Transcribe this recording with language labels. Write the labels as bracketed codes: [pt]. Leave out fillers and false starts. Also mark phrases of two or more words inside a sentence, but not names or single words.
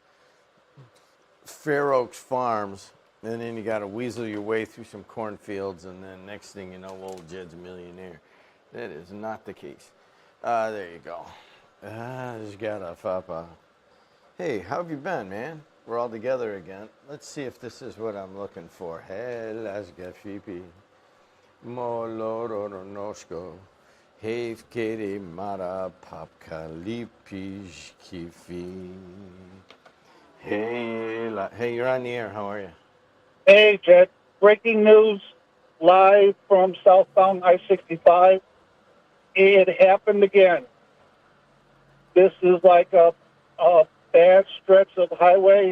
[en] Fair Oaks Farms, and then you got to weasel your way through some cornfields, and then next thing you know, old Jed's a millionaire. That is not the case. There you go. Just got a fapa. Hey, how have you been, man? We're all together again. Let's see if this is what I'm looking for. Hey, let's get sheepy. Moloronosko. Heve kere mara papkalipish kifi. Hey, you're on the air. How are you? Hey, Jed. Breaking news live from southbound I-65. It happened again. This is like a bad stretch of highway.